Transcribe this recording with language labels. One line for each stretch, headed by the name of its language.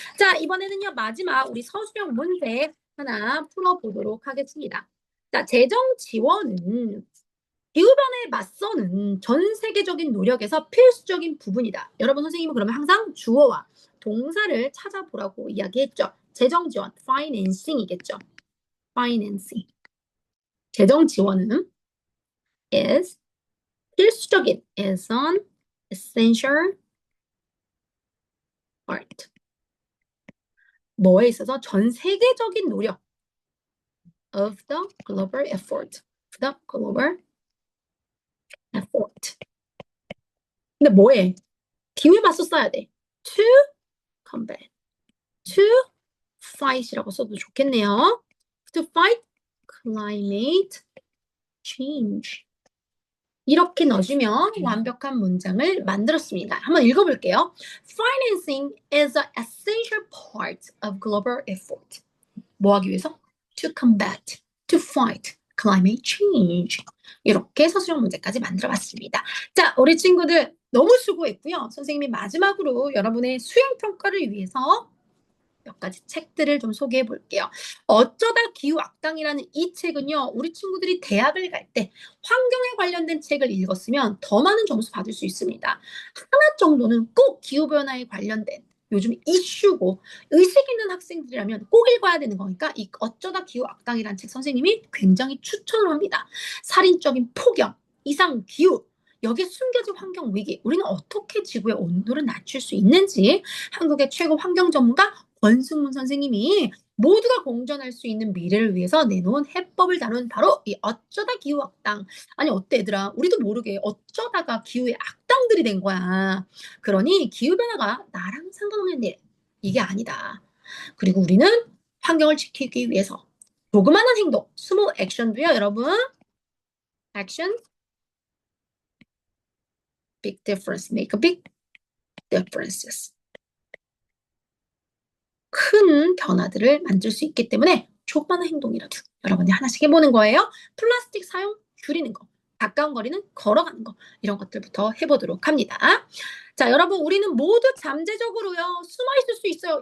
Korean: 자, 이번에는요, 마지막 우리 서술형 문제 하나 풀어보도록 하겠습니다. 자, 재정 지원은 기후변화에 맞서는 전 세계적인 노력에서 필수적인 부분이다. 여러분, 선생님은 그러면 항상 주어와 동사를 찾아보라고 이야기했죠. 재정 지원, financing이겠죠.
English: financing.
Korean: 재정 지원은
English: is
Korean: 필수적인,
English: is an essential part.
Korean: 뭐에 있어서 전 세계적인 노력
English: of the global effort. the global effort.
Korean: 근데 뭐에? 기후에 맞서 써야 돼.
English: to combat. to fight
Korean: 이라고 써도 좋겠네요.
English: to fight climate change.
Korean: 이렇게 넣어주면 완벽한 문장을 만들었습니다. 한번 읽어볼게요.
English: Financing is an essential part of global effort.
Korean: 뭐 하기 위해서?
English: To combat, to fight climate change.
Korean: 이렇게 서술형 문제까지 만들어봤습니다. 자, 우리 친구들 너무 수고했고요. 선생님이 마지막으로 여러분의 수행평가를 위해서 몇 가지 책들을 좀 소개해 볼게요. 어쩌다 기후악당이라는 이 책은요. 우리 친구들이 대학을 갈 때 환경에 관련된 책을 읽었으면 더 많은 점수 받을 수 있습니다. 하나 정도는 꼭 기후변화에 관련된 요즘 이슈고 의식 있는 학생들이라면 꼭 읽어야 되는 거니까 이 어쩌다 기후악당이라는 책 선생님이 굉장히 추천을 합니다. 살인적인 폭염, 이상기후, 여기에 숨겨진 환경 위기, 우리는 어떻게 지구의 온도를 낮출 수 있는지 한국의 최고 환경 전문가 권승문 선생님이 모두가 공존할 수 있는 미래를 위해서 내놓은 해법을 다룬 바로 이 어쩌다 기후악당. 아니 어때 얘들아, 우리도 모르게 어쩌다가 기후의 악당들이 된 거야. 그러니 기후변화가 나랑 상관없는 일, 이게 아니다. 그리고 우리는 환경을 지키기 위해서 조그마한 행동,
English: small action
Korean: 도요 여러분.
English: action, big difference, make a big differences.
Korean: 큰 변화들을 만들 수 있기 때문에 조그마한 행동이라도 여러분이 하나씩 해보는 거예요. 플라스틱 사용 줄이는 거, 가까운 거리는 걸어가는 거, 이런 것들부터 해보도록 합니다. 자, 여러분 우리는 모두 잠재적으로요 숨어있을 수 있어요.